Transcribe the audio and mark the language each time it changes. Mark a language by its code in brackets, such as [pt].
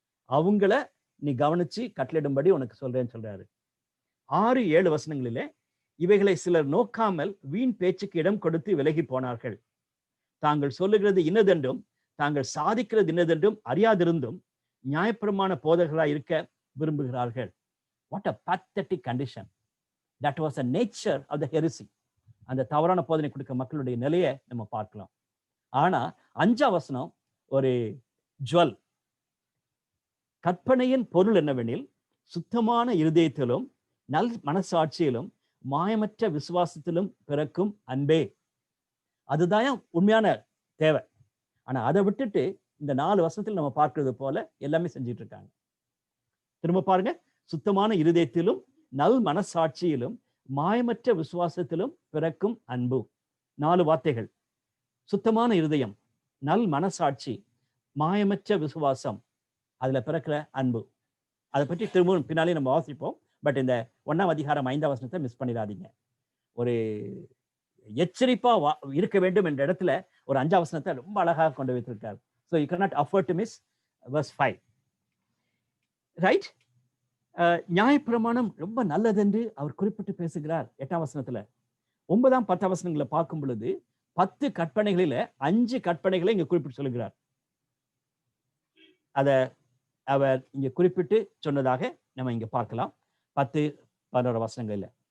[ta] அவங்கள நீ கவனிச்சு கட்டளிடும்படி உனக்கு சொல்றேன்னு சொல்றாரு. 6-7 வசனங்களிலே இவைகளை சிலர் நோக்காமல் வீண் பேச்சுக்கு இடம் கொடுத்து விலகி போனார்கள். தாங்கள் சொல்லுகிறது இன்னதென்றும் தாங்கள் சாதிக்கிறது இன்னதென்றும் அறியாதிருந்தும் நியாயப்பிரமாண போதகர்களாய் இருக்க விரும்புகிறார்கள். [en] What a pathetic condition. That was the nature of the heresy. [ta] அந்த தவறான போதனை கொடுக்க மக்களுடைய நிலையை நம்ம பார்க்கலாம். ஆனா 5ஆம் வசனம் ஒரு ஜுவல். கற்பனையின் பொருள் என்னவெனில் சுத்தமான இருதயத்திலும் நல் மனசாட்சியிலும் மாயமற்ற விசுவாசத்திலும் பிறக்கும் அன்பே. அதுதான் உண்மையான தேவை. ஆனா அதை விட்டுட்டு இந்த 4 வசனத்தில் நம்ம பார்க்கிறது போல எல்லாமே செஞ்சிட்டு இருக்காங்க. திரும்ப பாருங்க, சுத்தமான இருதயத்திலும் நல் மனசாட்சியிலும் மாயமற்ற விசுவாசத்திலும் பிறக்கும் அன்பு. 4 வார்த்தைகள். சுத்தமான இருதயம், நல் மனசாட்சி, மாயமற்ற விசுவாசம், அதுல பிறக்கிற அன்பு. அதை பற்றி திரும்பவும் பின்னாலே நம்ம வாசிப்போம். பட் இந்த 1ஆம் அதிகாரம் 5ஆம் வசனத்தை மிஸ் பண்ணிடாதீங்க. ஒரு எச்சரிப்பா இருக்க வேண்டும் என்ற இடத்துல ஒரு 5 வசனத்தை ரொம்ப அழகாக கொண்டு வைத்திருக்கார். [en] So you cannot afford to miss verse 5. Right? [ta] நியாயப்பிரமாணம் ரொம்ப நல்லதென்று அவர் குறிப்பிட்டு பேசுகிறார் 8ஆம் வசனத்துல. 9ஆம் 10ஆம் வசனங்களை பார்க்கும் பொழுது 10 கற்பனைகளில 5 கற்பனைகளை இங்க குறிப்பிட்டு சொல்லுகிறார். அத அவர் இங்க குறிப்பிட்டு சொன்னதாக நம்ம இங்க பார்க்கலாம் 10-11 வசனங்கள்ல.